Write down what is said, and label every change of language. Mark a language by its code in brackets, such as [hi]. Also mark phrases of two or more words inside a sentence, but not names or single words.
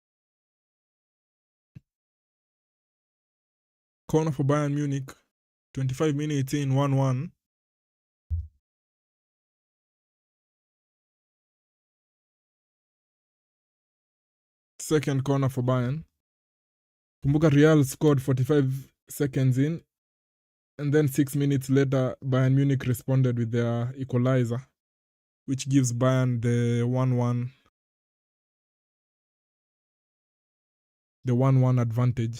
[en] Corner for Bayern Munich. 25 minutes in, 1-1. Second corner for Bayern. Kumbuka Real scored 45 seconds in, and then 6 minutes later Bayern Munich responded with their equalizer, which gives Bayern the 1-1 advantage.